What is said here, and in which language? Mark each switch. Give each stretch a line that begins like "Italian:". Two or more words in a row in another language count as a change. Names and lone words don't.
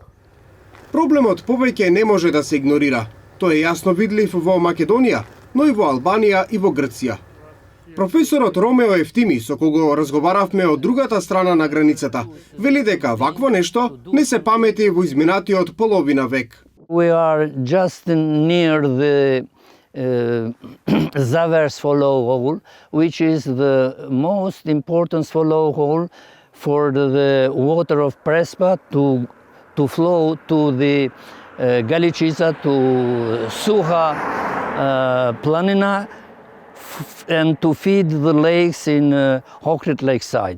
Macedonian: Проблемот повеќе не може да се игнорира. Тој е јасно видлив во Македонија, но и во Албанија и во Грција. Професорот Ромео Ефтими, со кого разговаравме од другата страна на границата, вели дека вакво нешто не се памети во изминатиот половина век.
English: We are just near the Zaver swallow hole, which is the most important swallow hole for the water of Prespa to flow to the Galicica, to Suha Planina, and to feed the lakes in Ohrid Lakeside.